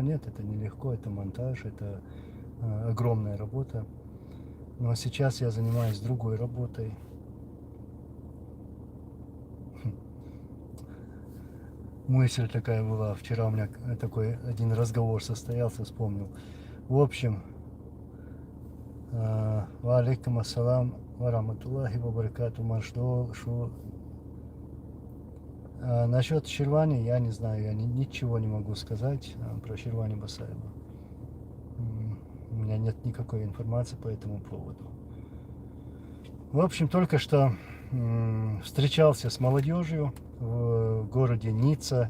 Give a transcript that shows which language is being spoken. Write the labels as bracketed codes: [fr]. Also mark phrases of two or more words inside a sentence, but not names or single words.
[ru] Нет, это не легко, это монтаж, это огромная работа. Но сейчас я занимаюсь другой работой. Мысль такая была. Вчера у меня такой один разговор состоялся, вспомнил. В общем, [ar] وعليكم السلام ورحمة الله وبركاته. [ru] Насчет Ширвани я не знаю, я ничего не могу сказать про Ширвани Басаева. У меня нет никакой информации по этому поводу. В общем, только что встречался с молодежью в городе Ницца.